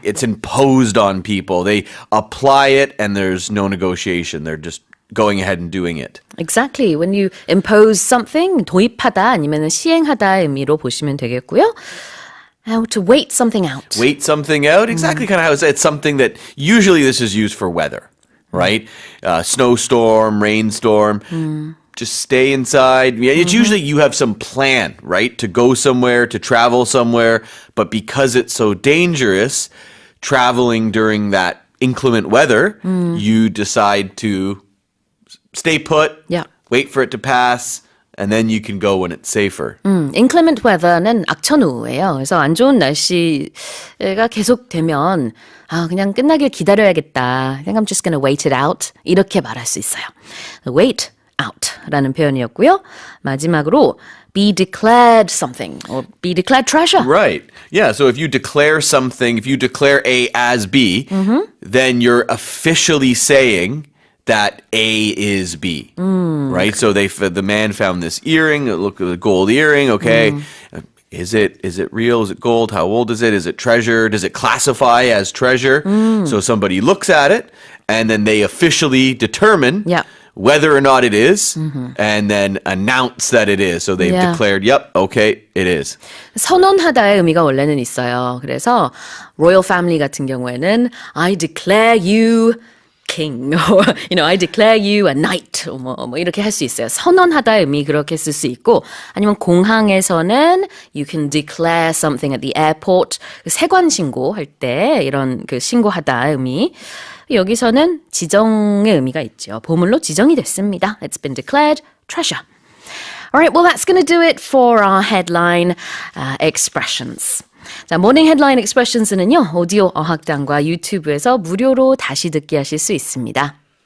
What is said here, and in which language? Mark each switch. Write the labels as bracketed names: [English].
[English] It's imposed on people. They apply it and there's no negotiation. They're just going ahead and doing it. Exactly. When you impose something, [Korean] 도입하다 아니면 시행하다 의미로 보시면 되겠고요. [English] How to wait something out. Wait something out? Exactly kind of how it's something that usually this is used for weather, right? Snowstorm, rainstorm. just stay inside. Yeah, it's usually you have some plan, right? To go somewhere, to travel somewhere. But because it's so dangerous, traveling during that inclement weather, you decide to stay put, Yeah. wait for it to pass, and then you can go when it's safer. [Korean] inclement weather는 악천후예요. 그래서 안 좋은 날씨가 계속되면 그냥 끝나길 기다려야겠다. [English] I think I'm just going to wait it out. [Korean] 이렇게 말할 수 있어요. [English] wait out라는 [Korean] 표현이었고요. 마지막으로 be declared something or be declared treasure. [English] Right. Yeah. So if you declare something, if you declare A as B, then you're officially saying that A is B. Right. So the man found this earring. It looked like a gold earring. Okay. Is it real? Is it gold? How old is it? Is it treasure? Does it classify as treasure? So somebody looks at it and then they officially determine Yeah. whether or not it is, and then announce that it is. So they've Yeah. declared, yep, okay, it is. [Korean] 선언하다의 의미가 원래는 있어요. 그래서 royal family 같은 경우에는 [English] I declare you king, or I declare you a knight, [Korean] 뭐 이렇게 할 수 있어요. 선언하다의 의미 그렇게 쓸 수 있고, 아니면 공항에서는 [English] you can declare something at the airport, [Korean] 세관 신고할 때 이런 그 신고하다의 의미. 여기서는 지정의 의미가 있죠. 보물로 지정이 됐습니다. [English] It's been declared treasure. Alright, well that's going to do it for our headline expressions. [Korean] 자, 모닝 헤드라인 expressions는요. 오디오 어학당과 유튜브에서 무료로 다시 듣기 하실 수 있습니다.